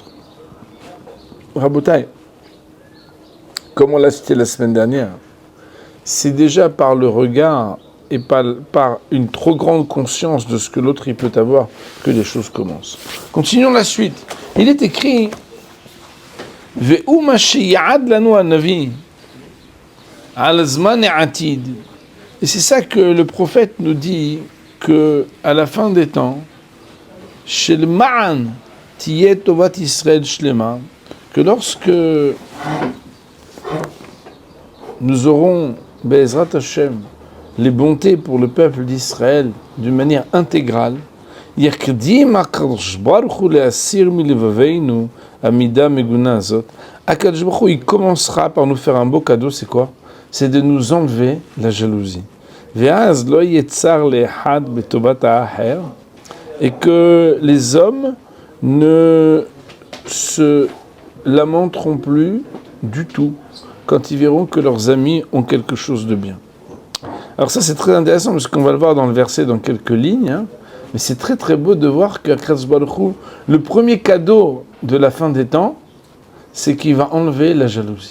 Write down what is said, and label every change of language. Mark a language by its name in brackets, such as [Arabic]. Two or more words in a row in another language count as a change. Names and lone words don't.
[French] Rabotai, comme on l'a cité la semaine dernière, c'est déjà par le regard et par une trop grande conscience de ce que l'autre il peut avoir que les choses commencent. Continuons la suite. Il est écrit [Hebrew] והוא מה שייעד לנו הנביא על זמן עתיד. [French] Et c'est ça que le prophète nous dit que à la fin des temps, [Hebrew] של מען תהיה טובת ישראל שלמה, [French] que lorsque nous aurons [Hebrew] בעזרת השם [French] les bontés pour le peuple d'Israël d'une manière intégrale, [Hebrew] יקדים הקדוש ברוך הוא להסיר מלבבנו מידה מגונה זאת. הקדוש ברוך הוא, [French] il commencera par nous faire un beau cadeau, c'est quoi? C'est de nous enlever la jalousie. [Hebrew] ואז לא יצר לאחד בטובת האחר, [French] et que les hommes ne se lamenteront plus du tout quand ils verront que leurs amis ont quelque chose de bien. Alors ça c'est très intéressant parce qu'on va le voir dans le verset dans quelques lignes, hein, mais c'est très très beau de voir qu' [Hebrew] הקדוש ברוך הוא, [French] le premier cadeau de la fin des temps, c'est qu'il va enlever la jalousie.